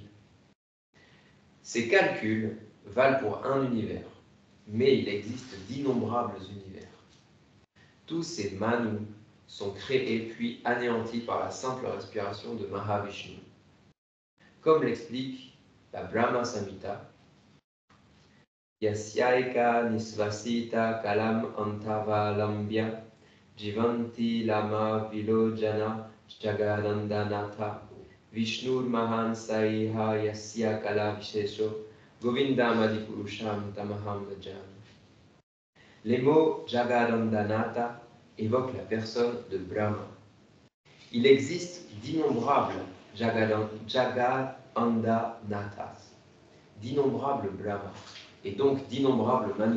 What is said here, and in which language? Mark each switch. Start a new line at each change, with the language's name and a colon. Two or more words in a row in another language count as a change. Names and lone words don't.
French: Ces calculs valent pour un univers, mais il existe d'innombrables univers. Tous ces Manus sont créés puis anéantis par la simple respiration de Mahavishnu. Comme l'explique la Brahma Samhita,
Sanskrit: Yasyaika nisvasita kalam antavalambya jivanti lama vilojana jagadandanatha Vishnur mahan saiha yasya kala vishesho govindam adipurusham tamaham vajami.
French: Les mots Jagadandanata évoquent la personne de Brahma, Il existe d'innombrables Jagandanathas, d'innombrables Brahmas, et donc d'innombrables Manus.